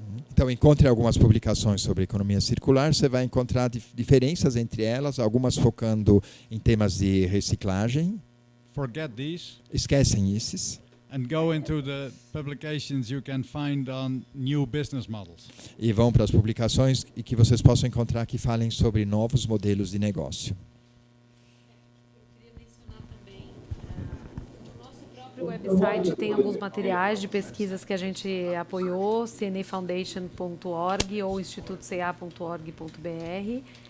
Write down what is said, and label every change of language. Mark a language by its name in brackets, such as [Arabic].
[Portuguese] Então, encontre algumas publicações sobre economia circular. Você vai encontrar diferenças entre elas, algumas focando em temas de reciclagem. [English] Forget these. [Portuguese] Esquecem esses. [English] And go into the publications you can find on new business models. [Portuguese] E vão para as publicações e que vocês possam encontrar que falem sobre novos modelos de negócio. Eu queria mencionar também, no nosso próprio website tem alguns materiais de pesquisas que a gente apoiou, cnafoundation.org ou institutoca.org.br.